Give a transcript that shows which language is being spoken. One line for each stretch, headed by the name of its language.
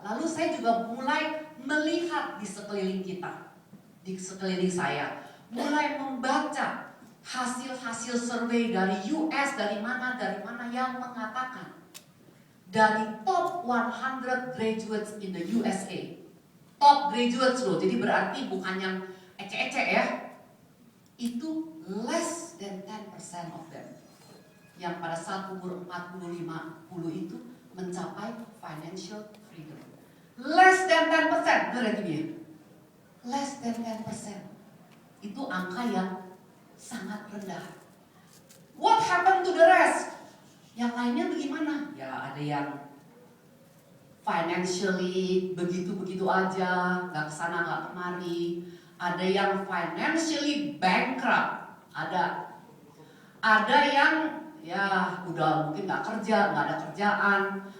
Indonesian: Lalu saya juga mulai melihat di sekeliling kita, di sekeliling saya, mulai membaca hasil-hasil survei dari US, dari mana yang mengatakan dari
English: top 100 graduates in the USA, top graduates
Indonesian: loh, jadi berarti bukan yang ece-ece ya, itu
English: less than 10% of them
Indonesian: yang pada saat umur 40-50 itu mencapai financial freedom.
English: Less than 10%,
Indonesian: benar lagi dia.
English: Less than 10%.
Indonesian: Itu angka yang sangat rendah.
English: What happened to the rest?
Indonesian: Yang lainnya bagaimana? Ya ada yang financially begitu-begitu aja, nggak kesana nggak kemari. Ada yang financially bankrupt. Ada yang ya udah mungkin nggak kerja, nggak ada kerjaan.